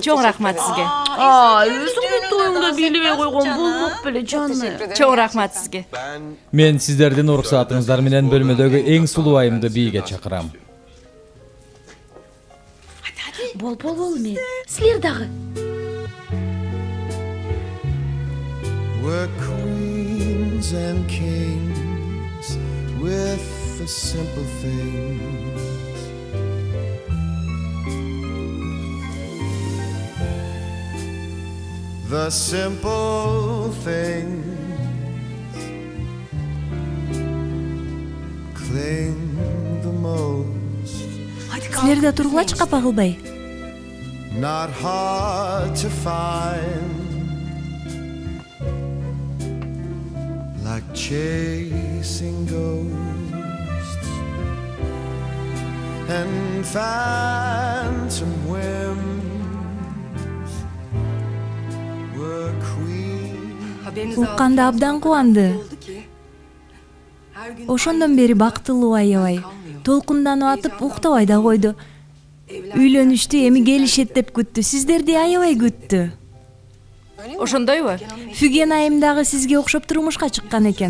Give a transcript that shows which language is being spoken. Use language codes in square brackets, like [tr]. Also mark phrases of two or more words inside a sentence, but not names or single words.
[ky] Чоң рахмат сизге. Өзүңдүн тоюңда бийлебей койгон булмук беле жаны. Чоң рахмат сизге. Мен сиздердин уруксаатыңыздар менен бөлмөдөгү эң сулуу айымды бийге чакырам. Бол, мен. Силер дагы. [en] We're queens and kings with the simple things. The simple things cling the most. [ky] Силер да тургулачы, капа кылбай. [en] Not hard to find. Like chasing ghosts and phantom whims were queen. [ky] Укканда абдан кубанды. Ошондон бери бактылуу аябай. Толкунданып атып уктабай да койду. Үйлөнүштү эми келишет деп күттү. Сиздерди аябай күттү. Ошондойбу? Фүген айым дагы сизге окшоп турмушка чыккан экен.